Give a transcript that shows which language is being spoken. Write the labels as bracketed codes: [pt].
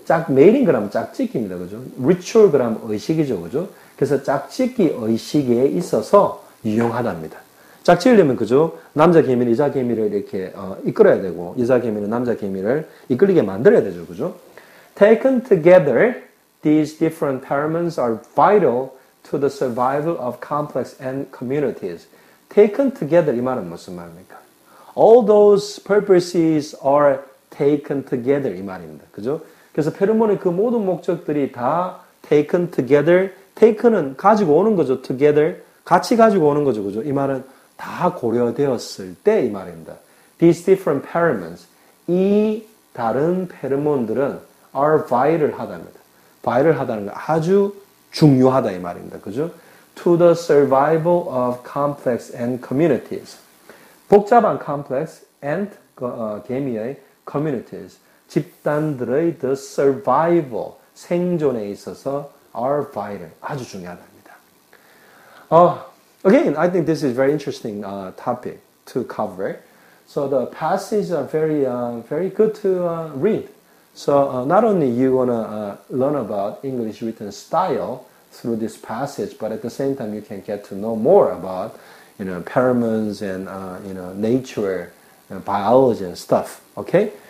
[ko] mating 그러면 짝짓기입니다. 그죠? ritual 그러면 의식이죠. 그죠? 그래서 짝짓기 의식에 있어서 유용하답니다. 짝짓으려면 그죠? 남자 개미는 여자 개미를 이렇게 이끌어야 되고 여자 개미는 남자 개미를 이끌리게 만들어야 되죠. 그죠? [en] Taken together, these different pheromones are vital to the survival of complex ant communities. [ko] Taken together 이 말은 무슨 말입니까? [en] All those purposes are taken together 이 말입니다. [ko] 그죠? 그래서 페로몬의 그 모든 목적들이 다 [en] taken together. [ko] taken은 가지고 오는 거죠. together. 같이 가지고 오는 거죠. 그죠? 이 말은 다 고려되었을 때 이 말입니다. [en] These different pheromones. [ko] 이 다른 페로몬들은 are vital 하답니다. vital 하다는 건 아주 중요하다 이 말입니다. 그죠? [en] To the survival of complex ant communities. [ko] 복잡한 [en] complex ant [ko] 개미의 communities. 집단들의 the survival 생존에 있어서 [en] are vital [ko] 아주 중요하답니다. [en] Again, I think this is very interesting topic to cover. So the passages are very good to read. So not only you want to learn about English written style through this passage, but at the same time you can get to know more about pheromones and nature, biology and stuff. Okay.